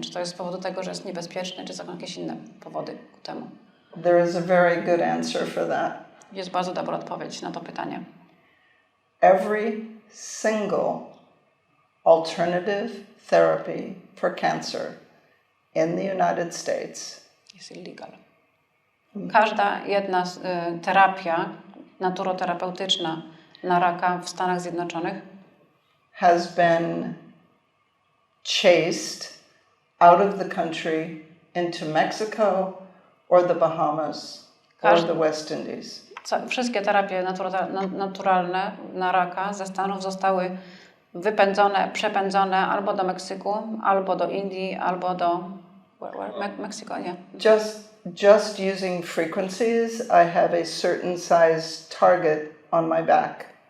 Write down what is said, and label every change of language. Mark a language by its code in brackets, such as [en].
[pl] Czy to jest z powodu tego, że jest niebezpieczny, czy są jakieś inne powody ku temu? [en] There is a very good answer for that. [pl] Jest bardzo dobra odpowiedź na to pytanie. [en] Every single alternative therapy for cancer in the United States is illegal. [pl] Każda jedna terapia naturoterapeutyczna na raka w Stanach Zjednoczonych [en] has been chased out of the country into Mexico or the Bahamas or the West Indies. [pl] Wszystkie terapie naturalne na raka ze Stanów zostały wypędzone, przepędzone albo do Meksyku, albo do Indii, albo do Meksyku, nie. [en] Just using frequencies, I have a certain size target on my back.